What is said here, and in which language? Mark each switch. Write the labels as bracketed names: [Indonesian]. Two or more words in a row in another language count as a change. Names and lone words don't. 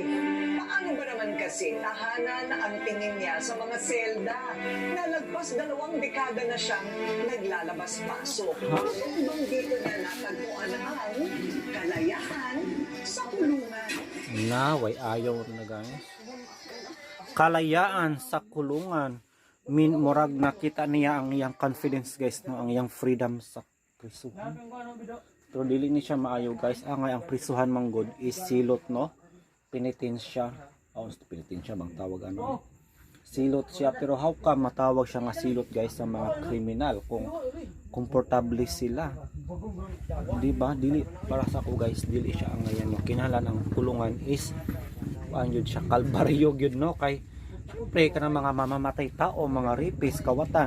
[Filipino] Paano ba naman kasi tahanan ang tingin niya sa mga selda na lagpas 2 dekada na siyang naglalabas-pasok? Hanggang dito na natagpuan ang kalayahan sa kulungan. [Cebuano] Naway ayaw na guys. [Filipino] Kalayaan sa kulungan. [Cebuano] Murag nakita niya ang iyang confidence guys, no, ang iyang freedom sa prisuhan. Pero dili ni siya maayo guys. Ang prisuhan manggod is silot, no. Pinitin siya. Pinitin siya bang tawag ano. Silot siya, pero [English] how come [Cebuano] matawag siya nga silot guys sa mga kriminal kung komportable sila? Di ba? Dili para sa ko guys, dili siya ang ngayon. Kinahanglan ang kulungan is yun siya kalbaryo yun, no, kay siyempre ka ng [Filipino] mga mamamatay tao, [Cebuano] mga rapist, kawatan.